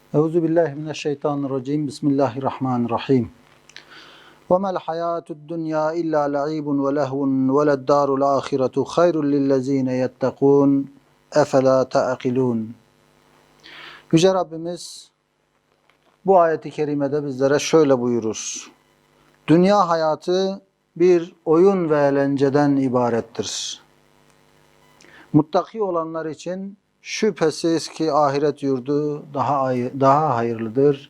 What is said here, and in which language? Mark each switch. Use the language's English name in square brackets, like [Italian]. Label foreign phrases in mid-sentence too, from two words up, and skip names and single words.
[Arabic] أعوذ بالله من الشيطان الرجيم. بسم الله الرحمن الرحيم. وَمَا الْحَيَاةُ الدُّنْيَا إِلَّا لَعِيبٌ وَلَهْوٌ وَلَلدَّارُ الْآخِرَةُ خَيْرٌ لِلَّذ۪ينَ يَتَّقُونَ اَفَلَا تَعْقِلُونَ. [Turkish] Yüce Rabbimiz bu ayeti kerimede bizlere şöyle buyurur. Dünya hayatı bir oyun ve eğlenceden ibarettir. Muttaki olanlar için şüphesiz ki ahiret yurdu daha hayırlıdır.